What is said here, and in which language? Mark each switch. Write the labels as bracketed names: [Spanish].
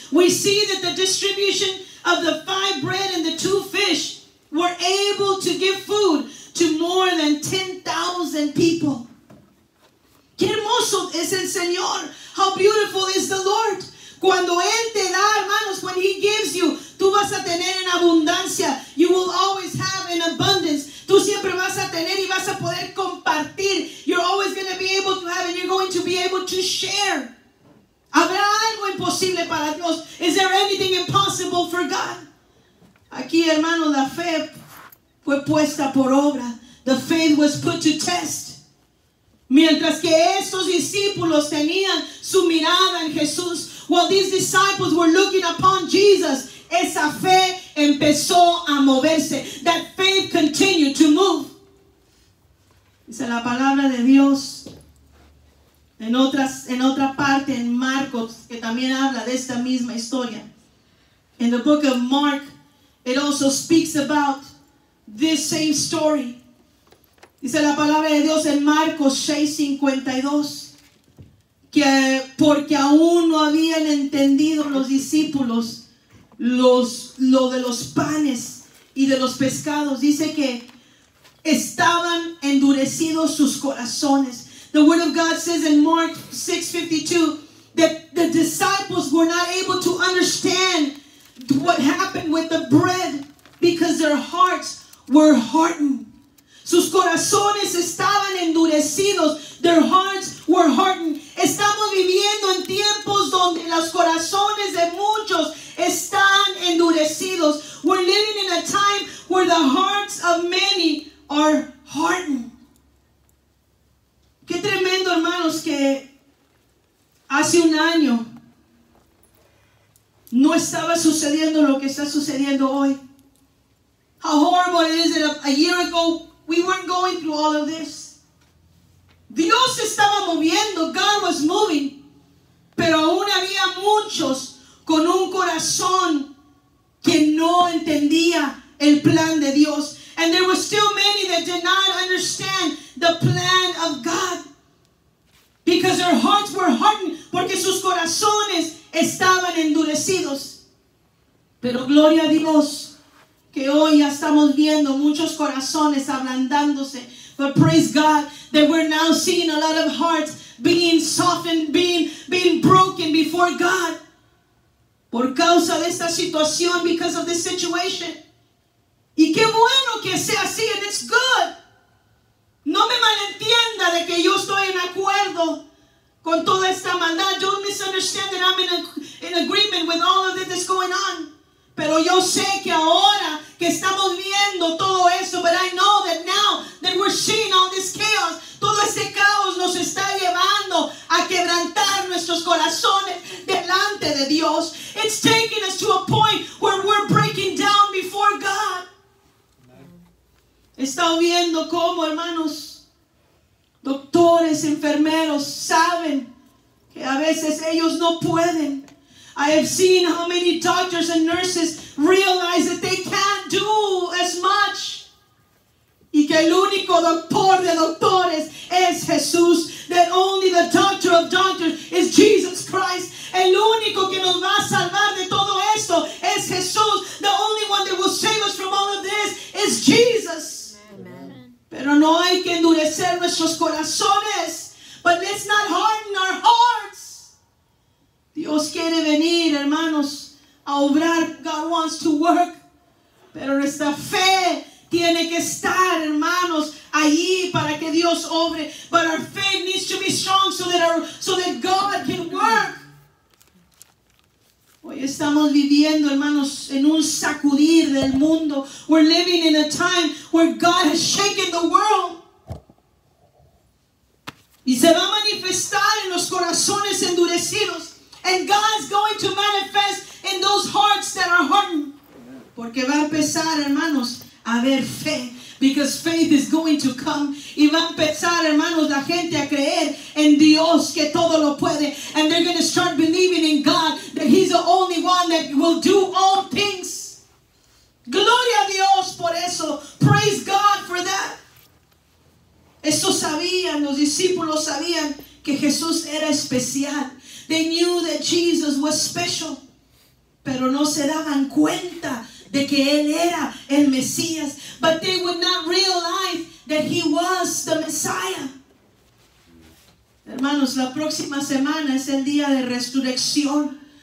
[English] We see that the distribution of the 5 bread and the 2 fish were able to give food to more than 10,000 people. [Spanish] Qué hermoso es el Señor. [English] How beautiful is the Lord. [Spanish] Cuando Él te da, hermanos, [English] when He gives you, [Spanish] tú vas a tener en abundancia. [English] You will always have in abundance. [Spanish] Tú siempre vas a tener y vas a poder compartir. [English] You're always going to be able to have and you're going to be able to share. [Spanish] ¿Habrá algo imposible para Dios? [English] Is there anything impossible for God? [Spanish] Aquí, hermanos, la fe fue puesta por obra. [English] The faith was put to test. [Spanish] Mientras que estos discípulos tenían su mirada en Jesús, [English] while these disciples were looking upon Jesus, [Spanish] esa fe empezó a moverse. [English] That faith continued to move. [Spanish] Dice la palabra de Dios en otra parte, en Marcos, que también habla de esta misma historia. [English] In the book of Mark, it also speaks about this same story. [Spanish] Dice la palabra de Dios en Marcos 6:52, que porque aún no habían entendido los discípulos lo de los panes y de los pescados. Dice que estaban endurecidos sus corazones. [English] The word of God says in Mark 6:52 that the disciples were not able to understand what happened with the bread because their hearts were hardened. [Spanish] Sus corazones estaban endurecidos. [English] Their hearts were hardened. [Spanish] Estamos viviendo en tiempos donde los corazones de muchos están endurecidos. [English] We're living in a time where the hearts of many are hardened. [Spanish] Qué tremendo, hermanos, que hace un año no estaba sucediendo lo que está sucediendo hoy. [English] How how horrible it is that a year ago we weren't going through all of this. [Spanish] Dios se estaba moviendo, [English] God was moving, [Spanish] pero aún había muchos con un corazón que no entendía el plan de Dios. [English] And there were still many that did not understand the plan of God. Because their hearts were hardened, [Spanish] porque sus corazones estaban endurecidos. Pero gloria a Dios, que hoy ya estamos viendo muchos corazones ablandándose. [English] But praise God that we're now seeing a lot of hearts being softened, being broken before God. [Spanish] Por causa de esta situación, [English] because of this situation. [Spanish] Y qué bueno que sea así, [English] and it's good. [Spanish] No me malentienda de que yo estoy en acuerdo con toda esta maldad. [English] Don't misunderstand that I'm in agreement with all of it that's going on. [Spanish] Pero yo sé que ahora que estamos viendo todo eso, [English] but I know that now that we're seeing all this chaos, [Spanish] todo este caos nos está llevando a quebrantar nuestros corazones delante de Dios. [English] It's taking us to a point where we're breaking down before God. [Spanish] He estado viendo cómo, hermanos, doctores, enfermeros saben que a veces ellos no pueden. [English] I have seen how many doctors and nurses realize that they can't do as much. [Spanish] Y que el único doctor de doctores es Jesús. [English] That only the doctor of doctors is Jesus Christ. [Spanish] El único que nos va a salvar de todo esto es Jesús. [English] The only one that will save us from all of this is Jesus. Amen. [Spanish] Pero no hay que endurecer nuestros corazones. [English] But let's not harden our hearts. [Spanish] Dios quiere venir, hermanos, a obrar. [English] God wants to work. [Spanish] Pero nuestra fe tiene que estar, hermanos, allí para que Dios obre. [English] But our faith needs to be strong so that God can work. [Spanish] Hoy estamos viviendo, hermanos, en un sacudir del mundo. [English] We're living in a time where God has shaken the world. [Spanish] Y se va a manifestar en los corazones endurecidos. [English] And God's going to manifest in those hearts that are hardened. [Spanish] Porque va a empezar, hermanos, a haber fe. [English] Because faith is going to come. [Spanish] Y va a empezar, hermanos, la gente a creer en Dios que todo lo puede. [English] And they're going to start believing in God that He's the only one that will do all things. [Spanish] Gloria a Dios por eso. [English] Praise God for that. [Spanish] Eso sabían, los discípulos sabían que Jesús era especial. [English] They knew that Jesus was special. [Spanish] Pero no se daban cuenta de que Él era el Mesías. [English] But they would not realize that He was the Messiah. [Spanish] Hermanos, la próxima semana es el día de resurrección.